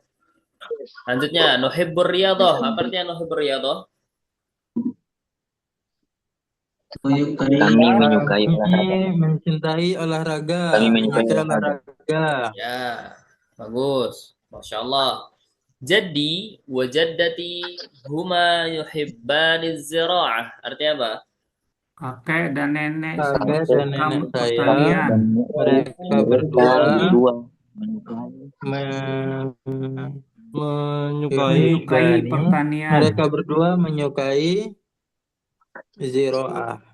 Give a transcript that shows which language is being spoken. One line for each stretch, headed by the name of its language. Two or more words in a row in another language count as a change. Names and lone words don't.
Indonesian: Lanjutnya
Arabic: نحب الرياضة.
Indonesian: Apa artinya
Arabic: نحب الرياضة?
Indonesian: Kami menyukai olahraga. Mencintai olahraga. Kami menyukai olahraga. Ya, bagus.
Arabic: ما شاء الله.
Indonesian: Jadi
Arabic: وجدتي هما يحبان الزراعة.
Indonesian: Artinya apa? Kakek dan nenek Kakek suka dan nenek saya pertanian. mereka berdua Menyukai Menyukai pertanian. mereka berdua menyukai ziroah.